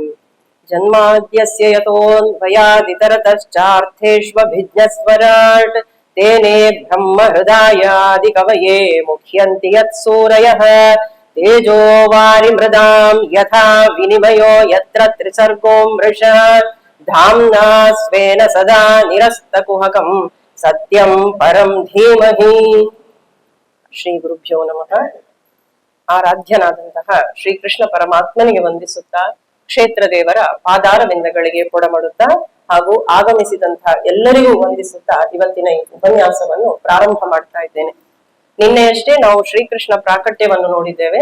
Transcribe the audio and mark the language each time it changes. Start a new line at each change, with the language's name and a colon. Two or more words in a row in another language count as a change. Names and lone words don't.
Sanskrit: जन्माद्यस्य यतोऽन्वयादितरतश्चार्थेष्वभिज्ञस्वराट् तेने ब्रह्महृदायादिकवये मुह्यन्ति यत्सूरयः। तेजो वारिमृदां यथा विनिमयो यत्र त्रिसर्गो मृषा धाम्ना स्वेन सदा निरस्तकुहकं सत्यं परं धीमहि। ಶ್ರೀ ಗುರುಭ್ಯೋ ನಮಃ.
Kannada: ಆರಾಧ್ಯನಾದಂತಹ ಶ್ರೀಕೃಷ್ಣ ಪರಮಾತ್ಮನಿಗೆ ವಂದಿಸುತ್ತಾ, ಕ್ಷೇತ್ರ ದೇವರ ಪಾದಾರವಿಂದಗಳಿಗೆ ಕೊಡಮಡುತ್ತಾ ಹಾಗೂ ಆಗಮಿಸಿದಂತಹ ಎಲ್ಲರಿಗೂ ವಂದಿಸುತ್ತಾ ಇವತ್ತಿನ ಈ ಉಪನ್ಯಾಸವನ್ನು ಪ್ರಾರಂಭ ಮಾಡ್ತಾ ಇದ್ದೇನೆ. ನಿನ್ನೆಯಷ್ಟೇ ನಾವು ಶ್ರೀಕೃಷ್ಣ ಪ್ರಾಕಟ್ಯವನ್ನು ನೋಡಿದ್ದೇವೆ.